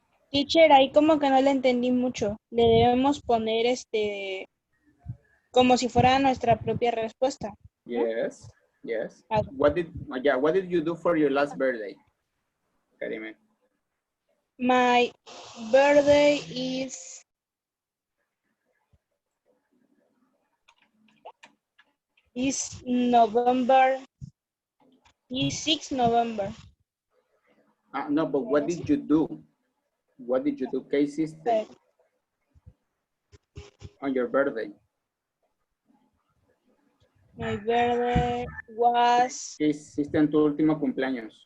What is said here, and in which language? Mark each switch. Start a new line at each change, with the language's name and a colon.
Spanish: Teacher, ahí como que no le entendí mucho. Le debemos poner como si fuera nuestra propia respuesta, ¿no?
English: Yes, yes. Okay. What did you do for your last birthday, Karime? My birthday is November, is 6 November. No, but what did you do? What did you do?
Spanish: ¿Qué hiciste
English: on your birthday? My birthday was...
Spanish: ¿Qué hiciste en tu último cumpleaños?